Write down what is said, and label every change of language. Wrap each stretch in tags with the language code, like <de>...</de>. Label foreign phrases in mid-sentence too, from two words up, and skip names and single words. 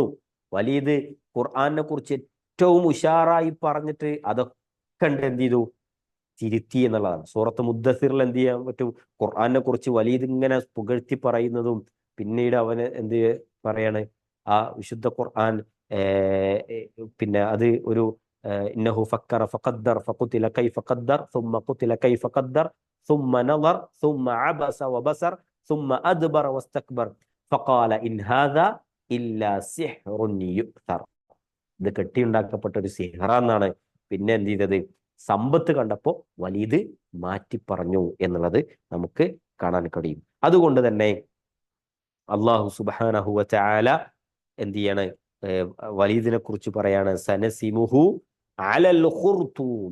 <ml>വലീദ് ഖുർആനെ കുറിച്ച് ഏറ്റവും ഉഷാറായി പറഞ്ഞിട്ട് അതൊക്കെ എന്ത് ചെയ്തു, തിരുത്തി എന്നുള്ളതാണ്. സൂറത്ത് മുദ്ദസിറിൽ എന്ത് ചെയ്യാൻ പറ്റും, ഖുർആനെ കുറിച്ച് വലീദ് ഇങ്ങനെ പുകഴ്ത്തി പറയുന്നതും പിന്നീട് അവന് എന്ത് പറയാണ്, ആ വിശുദ്ധ ഖുർആൻ പിന്നെ അത് ഒരു</ml> <ar>إنه فكر وقدر فقتل كيف قدر ثم قتل كيف قدر ثم نظر ثم عبس وبصر ثم أدبر واستكبر فقال إن هذا إلا سحر يؤثر.</ar> <ml>ഇത് കെട്ടിയുണ്ടാക്കപ്പെട്ട ഒരു സിഹറാന്നാണ്. പിന്നെ എന്ത് ചെയ്തത്, സമ്പത്ത് കണ്ടപ്പോ വലീദ് മാറ്റി പറഞ്ഞു എന്നുള്ളത് നമുക്ക് കാണാൻ കഴിയും. അതുകൊണ്ട് തന്നെ അള്ളാഹു</ml> <ar>سبحانه وتعالى</ar> <ml>എന്ത് ചെയ്യാണ്, വലീദിനെ കുറിച്ച് പറയാണ്</ml> <ar>سنسمه على الخرطوم.</ar>